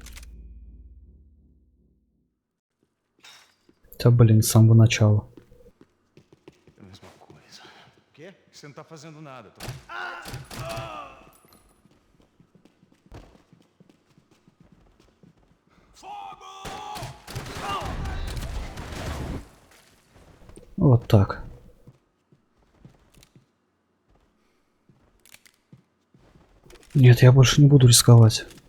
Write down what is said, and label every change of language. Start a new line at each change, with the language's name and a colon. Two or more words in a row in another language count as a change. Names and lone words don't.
Russian: Да блин, с самого начала.
Portuguese: É a mesma coisa. O quê? Você não tá fazendo nada, tô...
Russian: Вот так. Нет, я больше не буду рисковать.